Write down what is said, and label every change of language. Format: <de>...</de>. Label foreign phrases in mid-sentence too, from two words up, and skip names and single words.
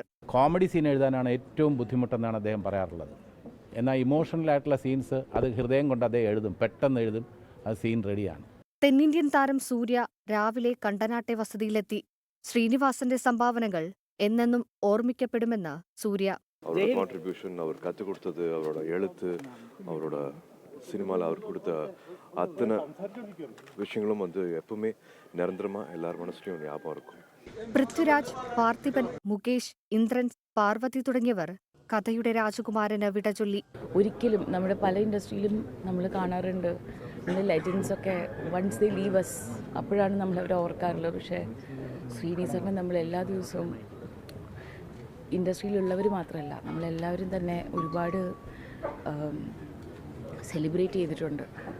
<ml>കോമഡി സീൻ എഴുതാനാണ് ഏറ്റവും ബുദ്ധിമുട്ടെന്നാണ് അദ്ദേഹം പറയാറുള്ളത്. എന്നാൽ ഇമോഷണലായിട്ടുള്ള സീൻസ് അത് ഹൃദയം കൊണ്ട് അദ്ദേഹം എഴുതും, പെട്ടെന്ന് എഴുതും, അത് സീൻ റെഡിയാണ്. തെന്നിന്ത്യൻ താരം സൂര്യ രാവിലെ കണ്ടനാട്ടെ വസതിയിലെത്തി. ശ്രീനിവാസന്റെ സംഭാവനകൾ എന്നെന്നും ഓർമ്മിക്കപ്പെടുമെന്ന് സൂര്യ.</ml> <ta>அவரோட கான்ட்ரிபியூஷன், அவர் கற்றுக் கொடுத்தது, அவரோட எழுத்து, அவரோட சினிமாவில் அவர் கொடுத்த அத்தனை விஷயங்களும் எப்பவுமே நிரந்தரமா எல்லார் மனசுலையும் ஞாபகம் இருக்கும்.</ta> <ml>പൃഥ്വിരാജ്, പാർത്ഥിപൻ, മുകേഷ്, ഇന്ദ്രൻ, പാർവതി തുടങ്ങിയവർ കഥയുടെ രാജകുമാരന് വിട ചൊല്ലി. ഒരിക്കലും നമ്മുടെ പല ഇൻഡസ്ട്രിയിലും നമ്മൾ കാണാറുണ്ട്, നമ്മുടെ ലെജൻസൊക്കെ</ml> <en>once they leave us</en> <ml>അപ്പോഴാണ് നമ്മളവരെ ഓർക്കാറുള്ളത്. പക്ഷേ ശ്രീനിസാറിനെ നമ്മൾ എല്ലാ ദിവസവും ഇൻഡസ്ട്രിയിലുള്ളവർ മാത്രമല്ല, നമ്മളെല്ലാവരും തന്നെ ഒരുപാട് സെലിബ്രേറ്റ് ചെയ്തിട്ടുണ്ട്.</ml>